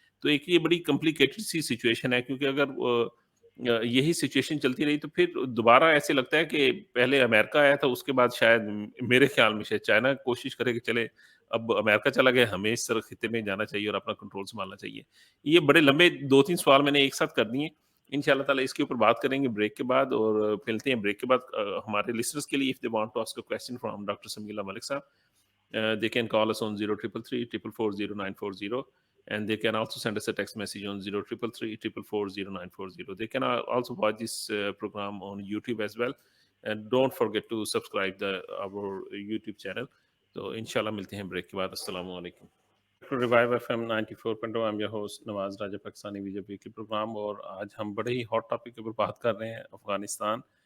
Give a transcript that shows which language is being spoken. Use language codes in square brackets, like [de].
[ur] تو ایک یہ بڑی کمپلیکیٹڈ سی سچویشن ہے، کیونکہ اگر یہی سچویشن چلتی رہی تو پھر دوبارہ ایسے لگتا ہے کہ پہلے امریکہ آیا تھا، اس کے بعد شاید میرے خیال میں شاید چائنا کوشش کرے کہ چلے اب امریکہ چلا گیا، ہمیں اس طرح خطے میں جانا چاہیے اور اپنا کنٹرول سنبھالنا چاہیے. یہ بڑے لمبے 2-3 سوال میں نے ایک ساتھ کر دیے. ان شاء اللہ تعالیٰ اس کے اوپر بات کریں گے بریک کے بعد، اور ملتے ہیں بریک کے بعد. ہمارے لسنرز کے لیے [en] if they want to ask a question from Dr. Samila Malik صاحب, they can call us on 0333 and they can also send us a text message on 0333 They can also watch this program on YouTube as well, and don't forget to subscribe our YouTube channel. [ur] تو انشاءاللہ ملتے ہیں break کے بعد. السلام علیکم. Revive F M 94.0. [en] I'm your host [ur] Nawaz Raja, Pakistani vision weekly programme, اور آج ہم بڑے ہی ہاٹ ٹاپک کے اوپر بات کر رہے ہیں, افغانستان.